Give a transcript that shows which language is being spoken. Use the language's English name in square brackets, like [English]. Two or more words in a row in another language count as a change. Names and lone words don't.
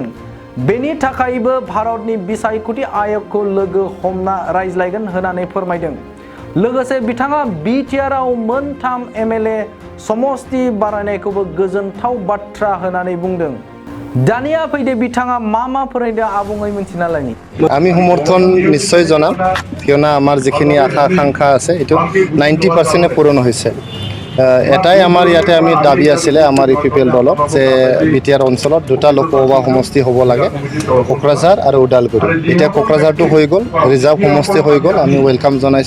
[Bodo] बेनि थाखायबो भारतनि बिसायख'थि आय'गखौ लोगो हमना रायज्लायगोन होननानै फोरमायदों। लोगोसे बिथाङा बिटिआरआव मोन 3 एमएलए समस्ति बारायनायखौबो गोजोनथाव बाथ्रा होननानै बुंदों। दानिया फैदो बिथाङा मा फोरमायदों आबुङै मिन्थिना लानि। [Assamese] আমি সমৰ্থন নিশ্চয় জনাম, কিয়নো আমাৰ যিখিনি আশা আকাংক্ষা আছে এইটো 90% পূৰণ হৈছে। এটাই আমাৰ ইয়াতে আমি দাবী আছিলে আমাৰ ইউপিপিএল দলক যে বিটিআৰ অঞ্চলত দুটা লোকসভা সমষ্টি হ'ব লাগে, কোকৰাঝাৰ আৰু ওদালগুৰি। এতিয়া কোকৰাঝাৰটো হৈ গ'ল, ৰিজাৰ্ভ সমষ্টি হৈ গ'ল, আমি ৱেলকাম জনাইছোঁ।